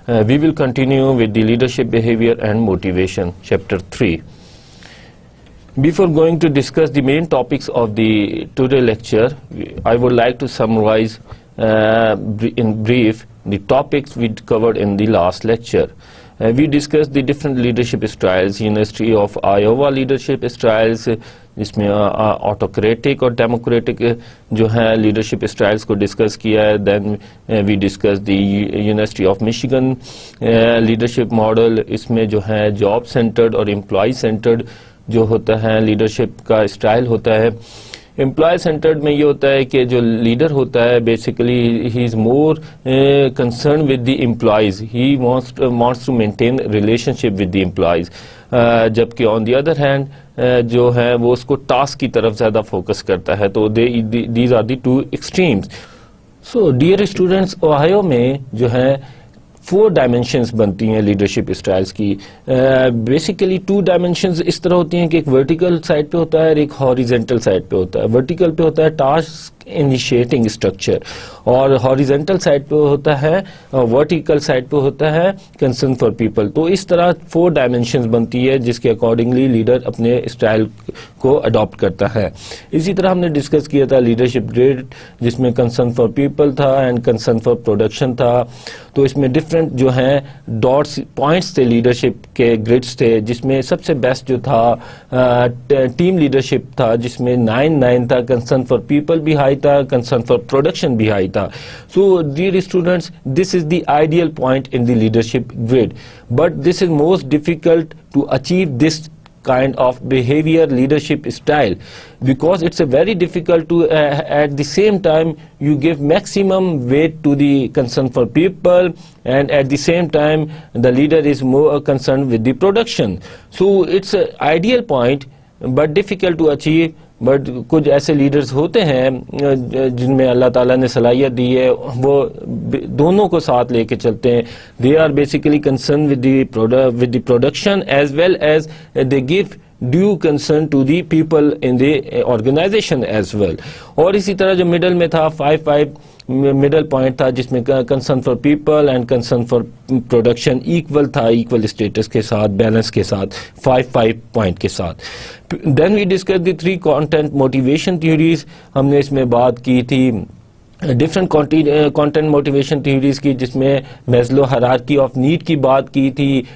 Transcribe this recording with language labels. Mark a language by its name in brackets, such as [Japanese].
[English] We will continue with the leadership behavior and motivation, chapter 3. Before going to discuss the main topics of the today lecture, I would like to summarize in brief the topics we covered in the last lecture. We discussed the different leadership styles, University of Iowa leadership styles, [Urdu] جس میں autocratic اور democratic جو ہے leadership styles کو discuss کیا ہے. [English] Then we discuss the University of Michigan leadership model. [Urdu] اس میں جو ہے جاب سینٹرڈ اور امپلائی سینٹرڈ جو ہوتا ہے لیڈرشپ کا اسٹائل ہوتا ہے. امپلائی سینٹرڈ میں یہ ہوتا ہے کہ جو لیڈر ہوتا ہے [English] Basically he is more concern with the employees. He wants to maintain relationship with the employees, [Urdu] جبکہ [English] on the other hand [Urdu] جو ہے وہ اس کو ٹاسک کی طرف زیادہ فوکس کرتا ہے. [English] تو these are the two extremes. So dear students, [Urdu] Ohio میں جو ہے 4 ڈائمینشنز بنتی ہیں لیڈرشپ اسٹائلس کی. بیسیکلی 2 ڈائمینشنز اس طرح ہوتی ہیں کہ ایک ورٹیکل سائڈ پہ ہوتا ہے اور ایک ہاریزنٹل سائڈ پہ ہوتا ہے. ورٹیکل پہ ہوتا ہے ٹاسک انیشیٹنگ اسٹرکچر, اور ہاریزنٹل سائڈ پہ ہوتا ہے ورٹیکل سائڈ پہ ہوتا ہے کنسرن فار پیپل. تو اس طرح 4 ڈائمینشنز بنتی ہے جس کے اکارڈنگلی لیڈر اپنے اسٹائل کو اڈاپٹ کرتا ہے. اسی طرح ہم نے ڈسکس کیا تھا لیڈرشپ گریڈ, جس میں کنسرن فار پیپل تھا اینڈ کنسرن فار پروڈکشن تھا. تو اس میں ڈفرینٹ جو ہیں ڈاٹس پوائنٹس تھے لیڈرشپ کے گریڈس تھے, جس میں سب سے بیسٹ جو تھا ٹیم لیڈرشپ تھا, جس میں 9 تھا. کنسرن فار پیپل بھی ہائی تھا, کنسرن فار پروڈکشن بھی ہائی تھا. [English] So dear students, this is the ideal point in the leadership grid, but this is most difficult to achieve this kind of behavior leadership style, because it's a very difficult to at the same time you give maximum weight to the concern for people, and at the same time the leader is more concerned with the production. So it's an ideal point but difficult to achieve. [Urdu] But کچھ ایسے leaders ہوتے ہیں جن میں اللہ تعالیٰ نے صلاحیت دی ہے, وہ دونوں کو ساتھ لے کے چلتے ہیں. [English] They are basically concern with the production as well as they give due concern to the people in the organisation as well. [Urdu] اور اسی طرح جو مڈل میں تھا 5 مڈل پوائنٹ تھا, جس میں concern for people and concern for production equal تھا, ایکول اسٹیٹس کے ساتھ, بیلنس کے ساتھ, 5 پوائنٹ کے ساتھ. [English] Then we discuss the 3 content motivation theories. [Urdu] ہم نے اس میں بات کی تھی ڈفرینٹ کانٹینٹ موٹیویشن تھیوریز کی, جس میں میزلو ہیرارکی آف نیڈ کی بات کی تھی.